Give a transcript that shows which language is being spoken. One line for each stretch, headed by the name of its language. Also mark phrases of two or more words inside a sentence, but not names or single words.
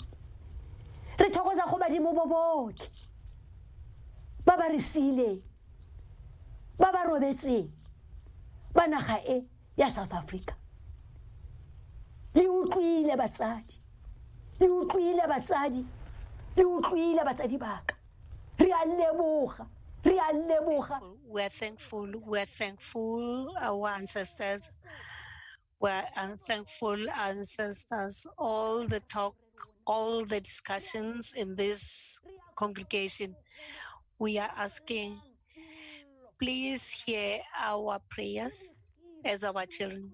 Tswana: Re thokoza go badimo bo botlhe ba ba re sile ba ba robetseng ba naga e ya South Africa. Le utlwile batsadi. Le utlwile batsadi. Le utlwile batsadi ba ka. Re a leboga. Re a leboga.
English: We're thankful our ancestors. We're thankful ancestors. All the talk, all the discussions in this congregation. We are asking, please hear our prayers as our children.